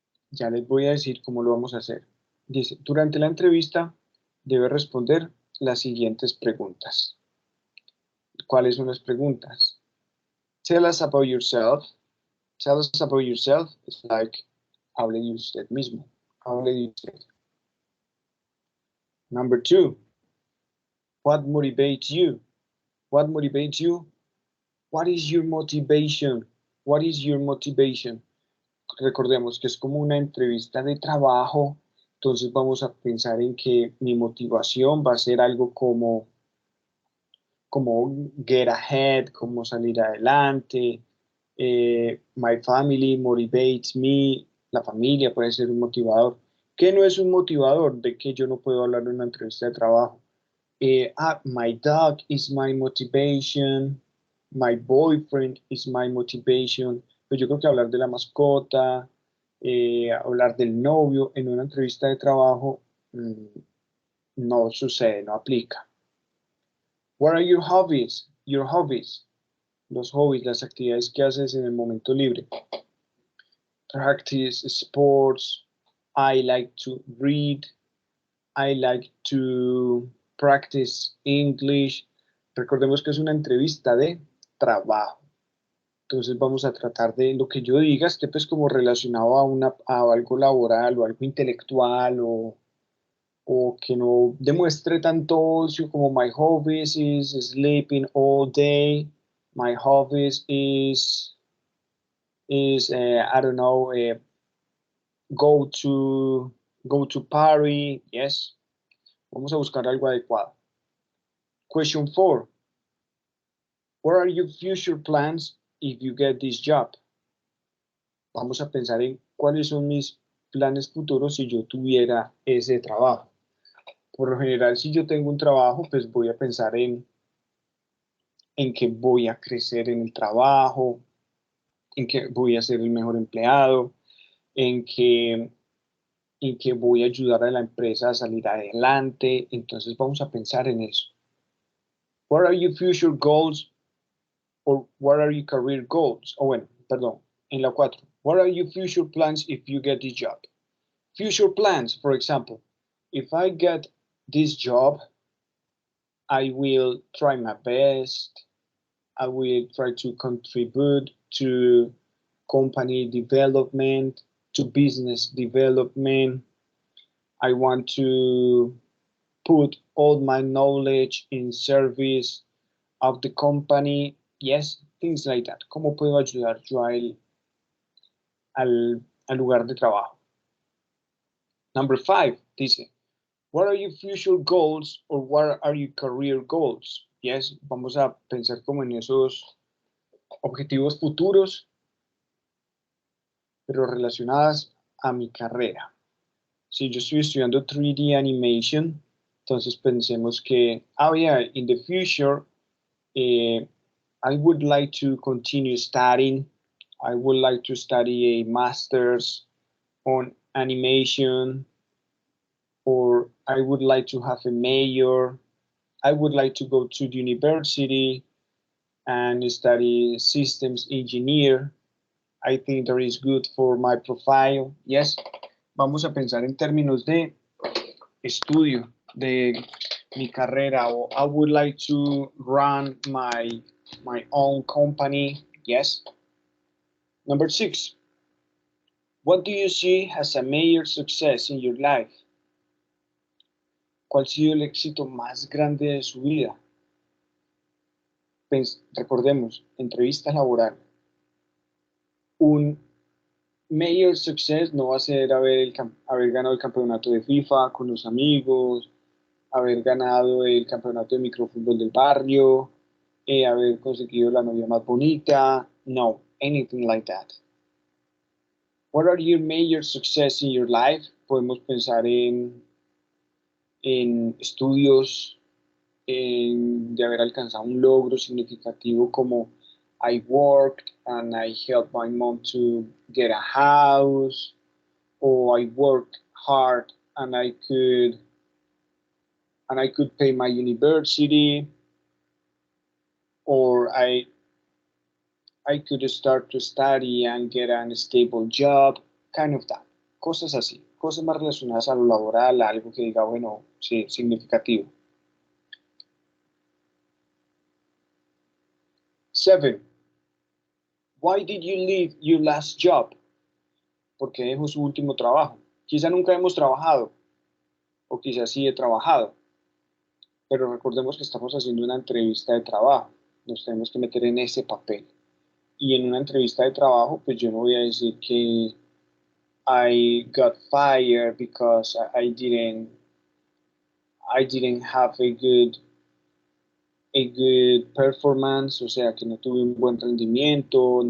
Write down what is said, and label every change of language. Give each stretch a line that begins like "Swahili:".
Spanish: Ya les voy a decir cómo lo vamos a hacer. Dice, durante la entrevista debe responder las siguientes preguntas. ¿Cuáles son las preguntas?
English: Tell us about yourself. Tell us about yourself. It's like,
Spanish: hable de usted mismo. Hable de usted.
English: Number 2, what motivates you? What motivates you? What is your motivation? What is your motivation?
Spanish: Recordemos que es como una entrevista de trabajo, entonces vamos a pensar en que mi motivación va a ser algo como
English: get ahead,
Spanish: como salir adelante.
English: My family motivates me.
Spanish: La familia puede ser un motivador. ¿Qué no es un motivador? De que yo no puedo hablar en una entrevista de trabajo.
English: My dog is my motivation. My boyfriend is my motivation.
Spanish: Pues yo creo que hablar de la mascota, hablar del novio en una entrevista de trabajo, no sucede, no aplica.
English: What are your hobbies? Your hobbies.
Spanish: Los hobbies, las actividades que haces en el momento libre.
English: Practice sports. I like to read. I like to practice English.
Spanish: Recordemos que es una entrevista de trabajo. Entonces vamos a tratar de lo que yo diga esté pues como relacionado a algo laboral o algo intelectual o que no demuestre tanto ocio como
English: my hobbies is sleeping all day, my hobbies is I don't know, go to party, yes.
Spanish: Vamos a buscar algo adecuado.
English: Question 4. What are your future plans if you get this job?
Spanish: Vamos a pensar en cuáles son mis planes futuros si yo tuviera ese trabajo. Por lo general, si yo tengo un trabajo, pues voy a pensar en que voy a crecer en el trabajo, en que voy a ser el mejor empleado, en que voy a ayudar a la empresa a salir adelante. Entonces vamos a pensar en eso.
English: What are your future goals or what are your career goals?
Spanish: O bueno, perdón, en la 4.
English: What are your future plans if you get this job? Future plans, for example, if I get this job, I will try my best. I will try to contribute to company development, to business development. I want to put all my knowledge in service of the company. Yes, things like that.
Spanish: ¿Cómo puedo ayudar yo al lugar de trabajo?
English: Number 5
Spanish: dice,
English: what are your future goals or what are your career goals?
Spanish: Yes, vamos a pensar como en esos objetivos futuros, pero relacionadas a mi carrera. Si yo estoy estudiando 3D animation, entonces pensemos que,
English: yeah, in the future, I would like to continue studying. I would like to study a master's on animation, or I would like to have a major. I would like to go to the university and study systems engineer. I think that is good for my profile.
Spanish: Yes, vamos a pensar en términos de estudio, de mi carrera,
English: o I would like to run my own company. Yes. Number 6, what do you see as a major success in your life?
Spanish: ¿Cuál ha sido el éxito más grande de su vida? Recordemos, entrevista laboral. Un
English: major success
Spanish: no va a ser haber ganado el campeonato de FIFA con los amigos, haber ganado el campeonato de microfútbol del barrio, haber conseguido la novia más bonita.
English: No, anything like that. What are your major success in your life?
Spanish: Podemos pensar en estudios, de haber alcanzado un logro significativo como
English: I worked and I helped my mom to get a house, or I worked hard and I could pay my university, or I could start to study and get a stable job, kind of that.
Spanish: Cosas así, cosas más relacionadas a lo laboral, algo que diga, bueno, sí, significativo. 7.
English: Why did you leave your last job?
Spanish: ¿Por qué dejó su último trabajo? Quizá nunca hemos trabajado, o quizá sí he trabajado, pero recordemos que estamos haciendo una entrevista de trabajo, nos tenemos que meter en ese papel. Y en una entrevista de trabajo, pues yo no voy a decir que
English: I got fired because I didn't have a good performance,
Spanish: o sea, que no tuve un buen rendimiento.